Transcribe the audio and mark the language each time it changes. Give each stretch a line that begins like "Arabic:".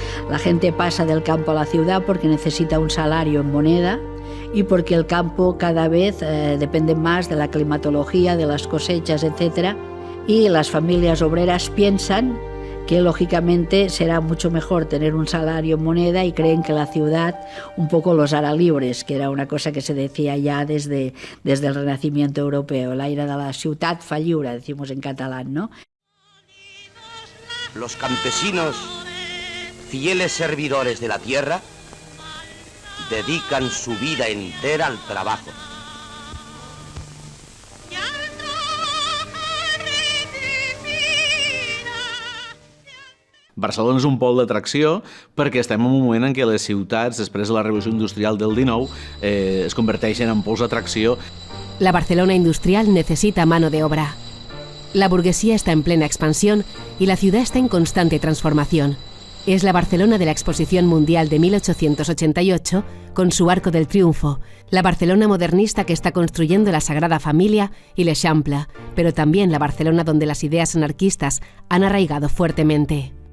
Spanish: La gente pasa del campo a la ciudad porque necesita un salario en moneda y porque el campo cada vez depende más de la climatología, de las cosechas, etc. Y las familias obreras piensan que lógicamente será mucho mejor tener un salario en moneda y creen que la ciudad un poco los hará libres, que era una cosa que se decía ya desde el Renacimiento europeo.
Catalan: L'aire de la ciutat fa lliure,
Spanish: decimos en catalán, ¿no? Los campesinos, fieles servidores de la tierra, dedican su vida entera al trabajo.
Catalan: Barcelona és un pol d'atracció perquè estem en un moment en què les ciutats, després de la revolució industrial del 19, es converteixen en pols d'atracció.
Spanish: La Barcelona industrial necesita mano de obra. La burguesía está en plena expansión y la ciudad está en constante transformación. Es la Barcelona de la Exposición Mundial de 1888, con su Arco del Triunfo, la Barcelona modernista que está construyendo la Sagrada Familia y l'Eixample, pero también la Barcelona donde las ideas anarquistas han arraigado fuertemente.